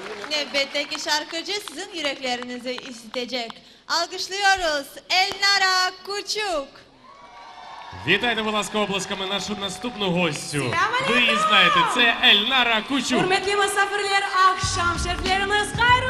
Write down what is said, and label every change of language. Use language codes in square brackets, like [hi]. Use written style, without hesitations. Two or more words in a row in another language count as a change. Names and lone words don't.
[crh] Nöbetteki şarkıcı sizin yüreklerinizi isitecek. Alkışlıyoruz Ельнара Кучук. [uk] Вітайте, будь ласка, оплесками нашу наступну гостю. Ви її знаєте, це Ельнара Кучук. [crh] Hürmetli misafirler, akşam şeriflerimiz